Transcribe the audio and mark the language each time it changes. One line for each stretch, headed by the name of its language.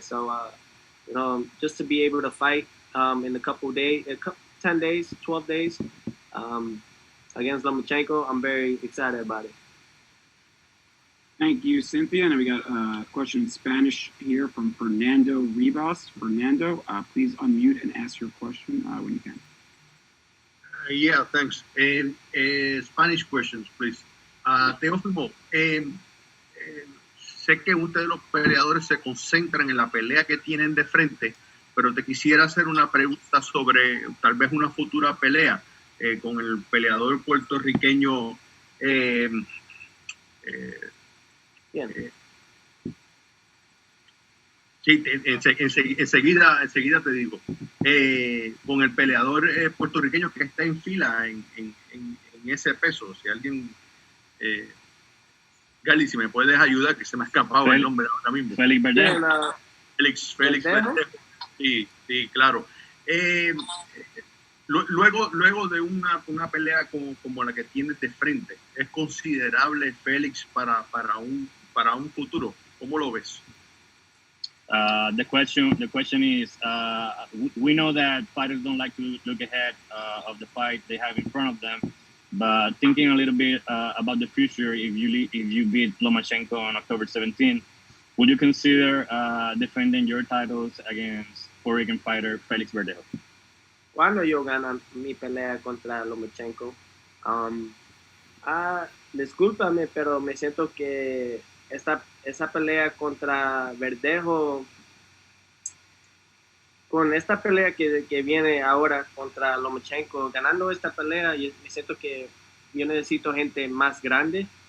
English: So, just to be able to fight in a couple days, 10 days, 12 days against Lomachenko, I'm very excited about it. Thank you, Cynthia. And we got a question in Spanish here from Fernando Rivas. Fernando, please unmute and ask your question when you can. Yeah, thanks. Spanish questions, please.
Spanish: Teofimo, sé que ustedes los peleadores se concentran en la pelea que tienen de frente, pero te quisiera hacer una pregunta sobre tal vez una futura pelea con el peleador puertorriqueño. Sí, enseguida te digo. Con el peleador puertorriqueño que está en fila en ese peso. Si alguien... Gardy, si me puedes ayudar, que se me ha escapado el nombre ahora mismo. Félix Verdejo. Félix Verdejo. Sí, claro. Luego de una pelea como la que tienes de frente, ¿es considerable Félix para un futuro? ¿Cómo lo ves?
English: The question is, we know that fighters don't like to look ahead of the fight they have in front of them, but thinking a little bit about the future, if you beat Lomachenko on October 17th, would you consider defending your titles against Puerto Rican fighter Félix Verdejo?
Spanish: ¿Cuándo yo gano mi pelea contra Lomachenko? Um, Discúlpame, pero me siento que esa pelea contra Verdejo, con esta pelea que viene ahora contra Lomachenko, ganando esta pelea, me siento que yo necesito gente más grande.